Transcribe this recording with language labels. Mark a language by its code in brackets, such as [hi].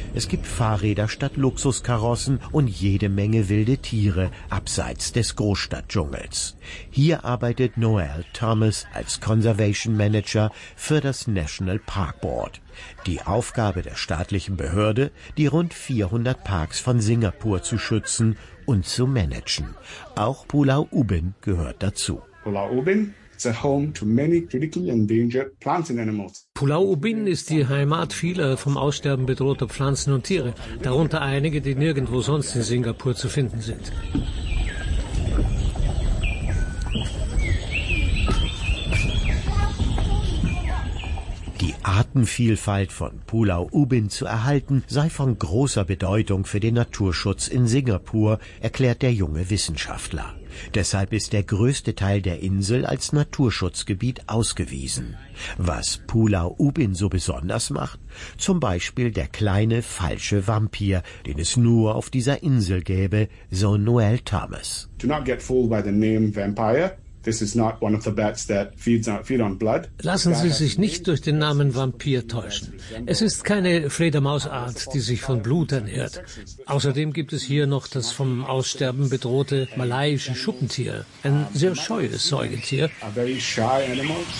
[de] Es gibt Fahrräder statt Luxuskarossen und jede Menge wilde Tiere abseits des Großstadtdschungels. Hier arbeitet Noel Thomas als Conservation Manager für das National Park Board. Die Aufgabe der staatlichen Behörde, die rund 400 Parks von Singapur zu schützen und zu managen. Auch Pulau Ubin gehört dazu. Pulau Ubin? [en] It's a home to many critically endangered plants and animals. [de] Pulau Ubin ist die Heimat vieler vom Aussterben bedrohter Pflanzen und Tiere, darunter einige, die nirgendwo sonst in Singapur zu finden sind. Artenvielfalt von Pulau Ubin zu erhalten, sei von großer Bedeutung für den Naturschutz in Singapur, erklärt der junge Wissenschaftler. Deshalb ist der größte Teil der Insel als Naturschutzgebiet ausgewiesen. Was Pulau Ubin so besonders macht? Zum Beispiel der kleine falsche Vampir, den es nur auf dieser Insel gäbe, so Noel Thomas. [en] Do not get fooled by the name Vampire. This is not one of the bats that feed on blood. [de] Lassen Sie sich nicht durch den Namen Vampir täuschen. Es ist keine Fledermausart, die sich von Blut ernährt. Außerdem gibt es hier noch das vom Aussterben bedrohte malaiische Schuppentier, ein sehr scheues Säugetier. [en] A very shy animal.